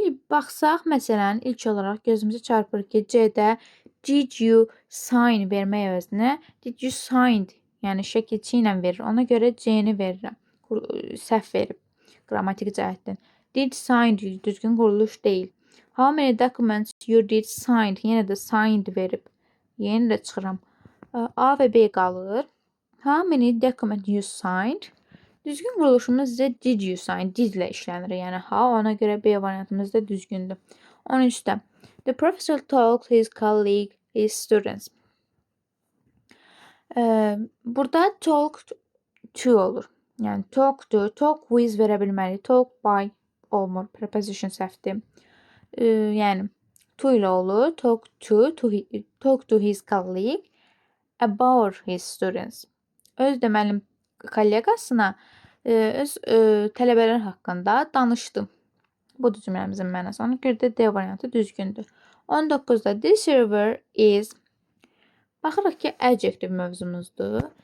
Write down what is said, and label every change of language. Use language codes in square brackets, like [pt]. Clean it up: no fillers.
[az] Baxsaq, məsələn, ilk olaraq gözümüzə çarpır ki, C-də did you sign vermək əvəzinə did you signed, yəni şəkilçi ilə verir. Ona görə C-ni verirəm. Səhv verib qrammatik cəhətdən. Did signed düzgün quruluş deyil. How many documents you did signed? Yenə də signed verib. Yenə də çıxıram. [en] A və B qalır. How many documents you signed? [az] Düzgün quruluşumuz isə did you sign? Did ilə işlənir. Yəni ha, ona görə B variantımız da düzgündür. [en] 13-də the professor told his colleague, his students. [az] Burada talk to olur. Yəni talk to, talk with verə bilməli. Talk by olmur. Preposition səhvdir. Yəni to ilə olur. [en] Talk to his colleague about his students. [az] Öz deməli kolleqasına öz tələbələr haqqında danışdı. Budur cümləmizin mənası. Ona görə də D variantı düzgündür. 19-da this river is baxırıq ki, adjective mövzumuzdur.